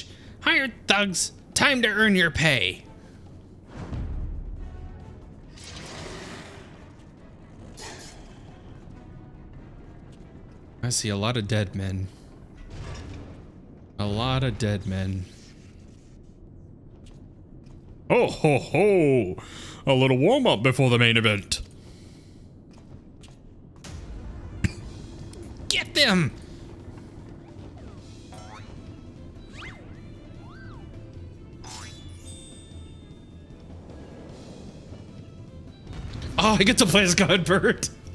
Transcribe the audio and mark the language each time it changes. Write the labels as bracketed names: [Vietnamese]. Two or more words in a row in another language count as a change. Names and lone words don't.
[English] Hired thugs, time to earn your pay. I see a lot of dead men. A lot of dead men. Oh ho ho! A little warm up before the main event. Get them! Oh, I get to play as Godbert.